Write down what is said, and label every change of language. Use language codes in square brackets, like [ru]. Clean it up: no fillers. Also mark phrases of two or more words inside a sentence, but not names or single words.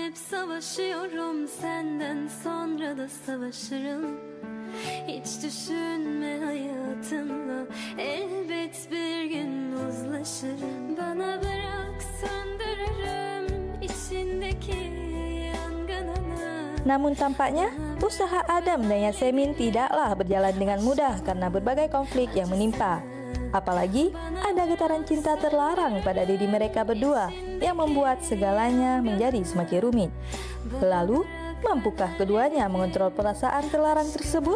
[tr] savaşıyorum, senden sonra da savaşırım. Hiç düşünme hayatımla, elbet bir gün uzlaşırım. Bana bırak, söndürürüm içindeki yangınını. [id] Namun tampaknya, usaha Adam dan Yasemin tidaklah berjalan dengan mudah karena berbagai konflik yang menimpa. Apalagi ada getaran cinta terlarang pada diri mereka berdua yang membuat segalanya menjadi semakin rumit. Lalu, mampukah keduanya mengontrol perasaan terlarang tersebut?